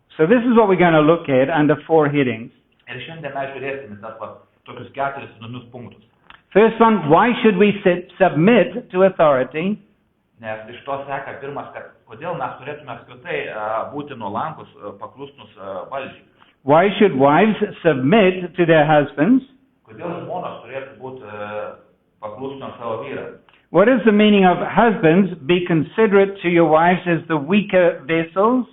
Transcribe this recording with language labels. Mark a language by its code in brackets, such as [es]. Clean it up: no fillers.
[en] So this is what we're going to look at under 4 headings. [lt] Ir šiandien mes žiūrėsime tokius 4 įdomius punktus. [en] First one, why should we submit to authority? [lt] Nes iš to seka pirmas, kad kodėl mes turėtume apskritai būti nuolankus, paklusnus valdžiai. [en] Why should wives submit to their husbands? [lt] Kodėl žmonos turėtų būti paklusnios savo vyrams? [en] What is the meaning of husbands, be considerate to your wives as the weaker vessels?